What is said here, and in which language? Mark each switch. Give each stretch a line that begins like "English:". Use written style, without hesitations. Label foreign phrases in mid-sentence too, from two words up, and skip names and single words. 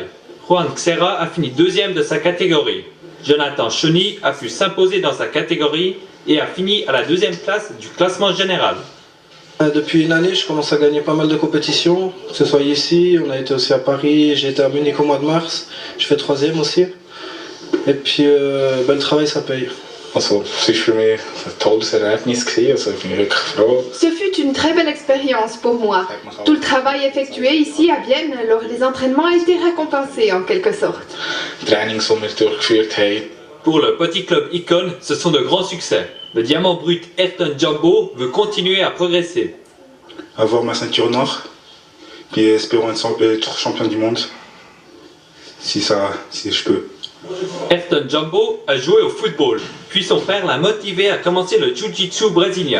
French: Juan Xera a fini 2e de sa catégorie. Jonathan Choni a pu s'imposer dans sa catégorie et a fini à la 2e place du classement général. Depuis une année, je commence à gagner pas mal de compétitions, que ce soit ici, on a été aussi à Paris, j'ai été à Munich au mois de mars, je fais 3e aussi. Et puis le travail ça paye.
German: Also, es war für mich ein tolles Erlebnis. Also, ich bin wirklich froh.
French: Ce fut une très belle expérience pour moi. Tout le travail effectué ici à Vienne lors des entraînements a été récompensé en quelque sorte.
German: Die Trainings, die wir durchgeführt haben.
French: Pour le petit club Icon, ce sont de grands succès. Le diamant brut Ayrton Jumbo veut continuer à progresser. Avoir ma ceinture noire, puis espérons être champion du monde, si je peux. Ayrton Jumbo a joué au football, puis son père l'a motivé à commencer le jiu-jitsu brésilien.